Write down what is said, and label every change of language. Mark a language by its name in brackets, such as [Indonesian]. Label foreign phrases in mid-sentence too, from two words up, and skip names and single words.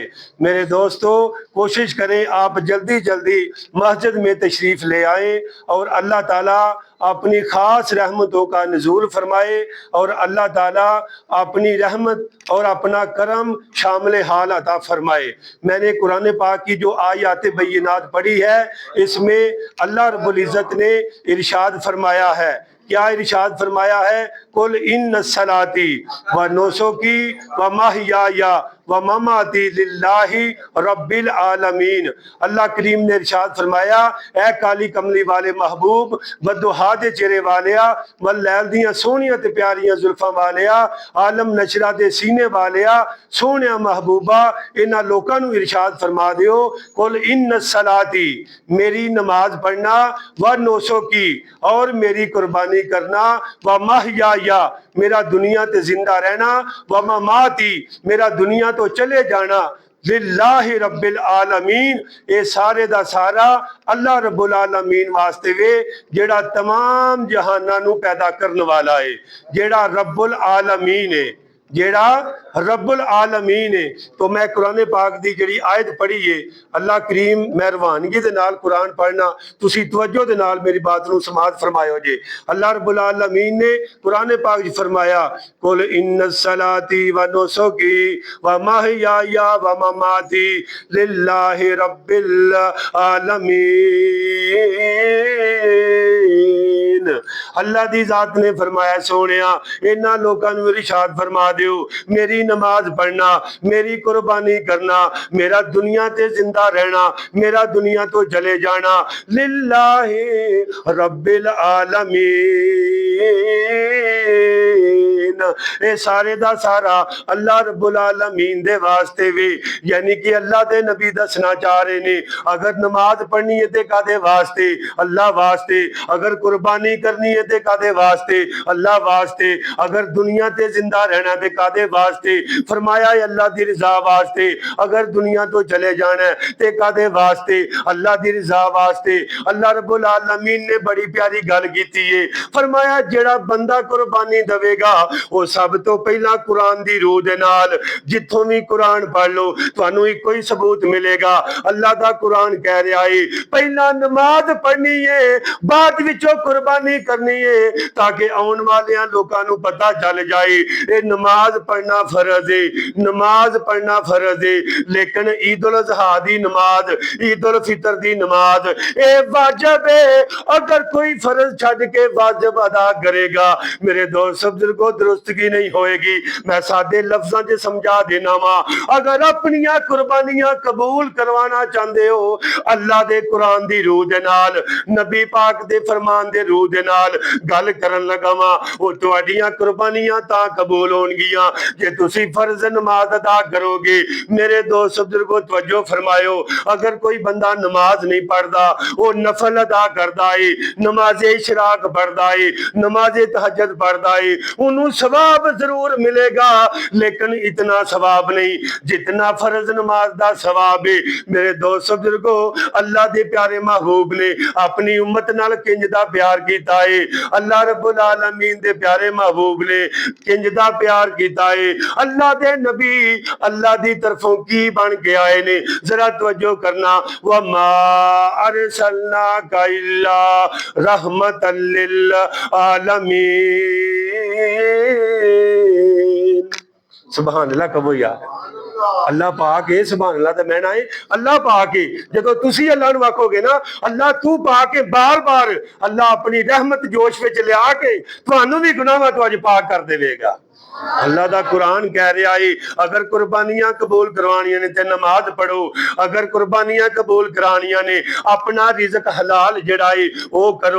[Urdu] میرے دوستو، کوشش کریں آپ جلدی جلدی مسجد میں تشریف لے آئیں اور اللہ تعالیٰ اپنی خاص رحمتوں کا نزول فرمائے اور اللہ تعالیٰ اپنی رحمت اور اپنا کرم شامل حال عطا فرمائے. میں نے قرآن پاک کی جو [Arabic] آيات بينات [Urdu] پڑھی ہے، اس میں اللہ رب العزت نے ارشاد فرمایا ہے. کیا ارشاد فرمایا ہے? [Arabic] قل إن صلاتي ونسكي ومحياي ومماتي لله رب العالمين. [Punjabi] ਅੱਲਾਹ ਕਰੀਮ ਨੇ ਇਰਸ਼ਾਦ ਫ਼ਰਮਾਇਆ, ਏ ਕਾਲੀ ਕਮਲੀ ਵਾਲੇ ਮਹਿਬੂਬ, ਬਦੁਹਾ ਦੇ ਚਿਹਰੇ ਵਾਲਿਆ, ਵ ਲੈਲ ਦੀਆਂ ਸੋਹਣੀਆਂ ਤੇ ਪਿਆਰੀਆਂ ਜ਼ੁਲਫ਼ਾਂ ਵਾਲਿਆ, [Arabic] ألم نشرح [Punjabi] ਦੇ ਸੀਨੇ ਵਾਲਿਆ, ਸੋਹਣਿਆ ਮਹਿਬੂਬਾ, ਇਨ੍ਹਾਂ ਲੋਕਾਂ ਨੂੰ ਇਰਸ਼ਾਦ ਫ਼ਰਮਾ ਦਿਓ, [Arabic] قل إن صلاتي, [Punjabi] ਮੇਰੀ ਨਮਾਜ਼ ਪੜ੍ਹਨਾ, [Arabic] ونسكي, [Punjabi] ਔਰ ਮੇਰੀ ਕੁਰਬਾਨੀ ਕਰਨਾ, [Arabic] ومحياي, [Punjabi] ਮੇਰਾ ਦੁਨੀਆ ਤੇ ਜ਼ਿੰਦਾ ਰਹਿਣਾ, [Arabic] ومماتي, [Punjabi] ਮੇਰਾ ਦੁਨੀਆ ਤੋਂ ਚਲੇ ਜਾਣਾ, [Arabic] لله رب العالمين, [Punjabi] ਇਹ ਸਾਰੇ ਦਾ ਸਾਰਾ ਅੱਲਾਹ ਰੱਬੁਲ ਆਲਮੀਨ ਵਾਸਤੇ ਵੇ, ਜਿਹੜਾ ਤਮਾਮ ਜਹਾਨਾਂ ਨੂੰ ਪੈਦਾ ਕਰਨੇ ਵਾਲਾ ਹੈ, ਜਿਹੜਾ ਰੱਬੁਲ ਆਲਮੀਨ ਹੈ, ਜਿਹੜਾ ਰੱਬੁਲ ਆਲਮੀਨ ਹੈ। ਤੋ ਮੈਂ ਕੁਰਾਨ ਪਾਕ ਦੀ ਜਿਹੜੀ ਆਇਤ ਪੜ੍ਹੀ ਹੈ, ਅੱਲਾਹ ਕਰੀਮ ਮਿਹਰਬਾਨਗੀ ਦੇ ਨਾਲ ਕੁਰਾਨ ਪੜ੍ਹਨਾ, ਤੁਸੀਂ ਤਵੱਜੋ ਦੇ ਨਾਲ ਮੇਰੀ ਬਾਤ ਨੂੰ ਸਮਾਅਤ ਫ਼ਰਮਾਇਓ ਜੇ। ਅੱਲਾਹ ਰੱਬੁਲ ਆਲਮੀਨ ਨੇ ਕੁਰਾਨ ਪਾਕ 'ਚ ਫ਼ਰਮਾਇਆ, [Arabic] قل إن صلاتي ونسكي ومحياي ومماتي لله رب العالمين. [Punjabi] ਅੱਲਾਹ ਦੀ ਜ਼ਾਤ ਨੇ ਫ਼ਰਮਾਇਆ, ਸੋਹਣਿਆ ਇਨ੍ਹਾਂ ਲੋਕਾਂ ਨੂੰ ਇਰਸ਼ਾਦ ਫ਼ਰਮਾ ਦਿਓ, ਮੇਰੀ ਨਮਾਜ਼ ਪੜ੍ਹਨਾ, ਮੇਰੀ ਕੁਰਬਾਨੀ ਕਰਨਾ, ਮੇਰਾ ਦੁਨੀਆ ਤੇ ਜ਼ਿੰਦਾ ਰਹਿਣਾ, ਮੇਰਾ ਦੁਨੀਆ ਤੋਂ ਚਲੇ ਜਾਣਾ, [Arabic] لله رب العالمين, [Punjabi] ਇਹ ਸਾਰੇ ਦਾ ਸਾਰਾ ਅੱਲਾਹ ਰੱਬੁਲ ਆਲਮੀਨ ਦੇ ਵਾਸਤੇ ਵੇ। ਯਾਨੀ ਕਿ ਅੱਲਾਹ ਦੇ ਨਬੀ ਦੱਸਣਾ ਚਾਹ ਰਹੇ ਨੇ, ਅਗਰ ਨਮਾਜ਼ ਪੜ੍ਹਨੀ ਹੈ ਤੇ ਕਾਹਦੇ ਵਾਸਤੇ? ਅੱਲਾਹ ਵਾਸਤੇ। ਅਗਰ ਕੁਰਬਾਨੀ ਕਰਨੀ ਹੈ ਤੇ ਕਾਹਦੇ ਵਾਸਤੇ? ਅੱਲਾਹ ਵਾਸਤੇ। ਅਗਰ ਦੁਨੀਆ ਤੇ ਜ਼ਿੰਦਾ ਰਹਿਣਾ ਤੇ ਕਾਹਦੇ ਵਾਸਤੇ? ਫ਼ਰਮਾਇਆ ਅੱਲਾਹ ਦੀ ਰਜ਼ਾ ਵਾਸਤੇ। ਅਗਰ ਦੁਨੀਆ ਤੋਂ ਚਲੇ ਜਾਣਾ ਹੈ ਤੇ ਕਾਹਦੇ ਵਾਸਤੇ? ਅੱਲਾਹ ਦੀ ਰਜ਼ਾ ਵਾਸਤੇ। ਅੱਲਾਹ ਰੱਬੁਲ ਆਲਮੀਨ ਨੇ ਬੜੀ ਪਿਆਰੀ ਗੱਲ ਕੀਤੀ ਹੈ, ਫ਼ਰਮਾਇਆ ਜਿਹੜਾ ਬੰਦਾ ਕੁਰਬਾਨੀ ਦੇਵੇਗਾ ਉਹ ਸਭ ਤੋਂ ਪਹਿਲਾ ਕੁਰਾਨ ਦੀ ਰੂਹ ਦੇ ਨਾਲ ਜਿਥੋਂ ਭੀ ਕੁਰਾਨ ਪੜ੍ਹ ਲਓ ਤੁਹਾਨੂੰ ਇੱਕੋ ਹੀ ਸਬੂਤ ਮਿਲੇਗਾ। ਅੱਲਾਹ ਦਾ ਕੁਰਾਨ ਕਹਿ ਰਿਹਾ ਹੈ ਪਹਿਲਾ ਨਮਾਜ਼ ਪੜ੍ਹਨੀ ਹੈ ਬਾਅਦ ਵਿਚੋਂ ਕੁਰਬਾਨੀ ਕਰਨੀ ਹੈ [Urdu] تاکہ آنے والے لوگوں کو پتا چل جائے یہ نماز پڑھنا فرض ہے، نماز پڑھنا فرض ہے. [Punjabi] ਲੇਕਿਨ ਈਦ ਉਲ ਅਜ਼ਹਾ ਦੀ ਨਮਾਜ਼, ਈਦ ਉਲ ਫ਼ਿਤਰ ਦੀ ਨਮਾਜ਼ ਇਹ ਵਾਜਿਬ ਹੈ। ਅਗਰ ਕੋਈ ਫ਼ਰਜ਼ ਛੱਡ ਕੇ ਵਾਜਿਬ ਅਦਾ ਕਰੇਗਾ ਮੇਰੇ ਦੋਸਤ ਬਜ਼ੁਰਗੋ ਦਰੁਸਤਗੀ ਨਹੀਂ ਹੋਏਗੀ। ਮੈਂ ਸਾਦੇ ਲਫ਼ਜ਼ਾਂ 'ਚ ਸਮਝਾ ਦੇਣਾ ਵਾਂ [Urdu] اگر اپنی قربانیاں قبول کروانا چاہتے ہو [Punjabi] ਅੱਲਾਹ ਦੇ ਕੁਰਾਨ ਦੀ ਰੂਹ ਦੇ ਨਾਲ ਨਬੀ ਪਾਕ ਦੇ ਫ਼ਰਮਾਨ ਦੇ ਰੂਹ ਦੇ ਨਾਲ ਗੱਲ ਕਰਨ ਲੱਗਾ ਵਾਂ ਉਹ ਤੁਹਾਡੀਆਂ ਕੁਰਬਾਨੀਆਂ ਤਾਂ ਕਬੂਲ ਹੋਣਗੀਆਂ ਜੇ ਤੁਸੀਂ ਫ਼ਰਜ਼ ਨਮਾਜ਼ ਅਦਾ ਕਰੋਗੇ। [Urdu] میرے دوست بزرگو توجہ فرماؤ اگر کوئی بندہ نماز نہیں پڑھتا وہ نفل ادا کرتا ہے، نماز اشراق پڑھتا ہے، نماز تہجد پڑھتا ہے انہوں نے ثواب ضرور ملے گا لیکن اتنا ثواب نہیں جتنا فرض نماز دا ثواب ہے. [Punjabi] ਮੇਰੇ ਦੋਸਤ ਬਜ਼ੁਰਗੋ ਅੱਲਾਹ ਦੇ ਪਿਆਰੇ ਮਹਿਬੂਬ ਨੇ ਆਪਣੀ ਉੱਮਤ ਨਾਲ ਕਿੰਜ ਦਾ ਪਿਆਰ ਕੀਤਾ ਹੈ, ਅੱਲਾਹ ਰੱਬੁਲ ਆਲਮੀਨ ਦੇ ਪਿਆਰੇ ਮਹਿਬੂਬ ਨੇ ਕਿੰਜ ਦਾ ਪਿਆਰ ਕੀਤਾ ਹੈ। ਅੱਲਾਹ ਦੇ ਨਬੀ ਅੱਲਾਹ ਦੀ ਤਰਫ਼ੋਂ ਕੀ ਬਣ ਕੇ ਆਏ ਨੇ ਜ਼ਰਾ ਤਵੱਜੋ ਕਰਨਾ [Arabic] وما أرسلناك إلا رحمة للعالمين. سبحان الله [Punjabi] ਕਹੋ ਯਾਰ ਅੱਲਾਹ ਪਾਕ ਹੈ [Arabic] سبحان الله [Punjabi] ਦਾ ਮਾਇਨਾ ਹੈ ਅੱਲਾਹ ਪਾਕ ਹੈ। ਜਦੋਂ ਤੁਸੀਂ ਅੱਲਾਹ ਨੂੰ ਆਖੋਗੇ ਨਾ ਅੱਲਾਹ ਤੂੰ ਪਾਕ ਹੈਂ ਬਾਰ ਬਾਰ ਅੱਲਾਹ ਆਪਣੀ ਰਹਿਮਤ ਜੋਸ਼ ਵਿਚ ਲਿਆ ਕੇ ਤੁਹਾਨੂੰ ਭੀ ਗੁਨਾਹ ਤੋਂ ਅੱਜ ਪਾਕ ਕਰ ਦੇਵੇਗਾ। ਅੱਲਾਹ ਦਾ ਕੁਰਾਨ ਕਹਿ ਰਿਹਾ ਹੈ ਅਗਰ ਕੁਰਬਾਨੀਆਂ ਕਬੂਲ ਕਰਵਾਣੀਆਂ ਨੇ ਤੇ ਨਮਾਜ਼ ਪੜ੍ਹੋ, ਅਗਰ ਕੁਰਬਾਨੀਆਂ ਕਬੂਲ ਕਰਾਣੀਆਂ ਨੇ ਆਪਣਾ ਰਿਜ਼ਕ ਹਲਾਲ ਜਿਹੜਾ ਹੈ ਉਹ ਕਰੋ।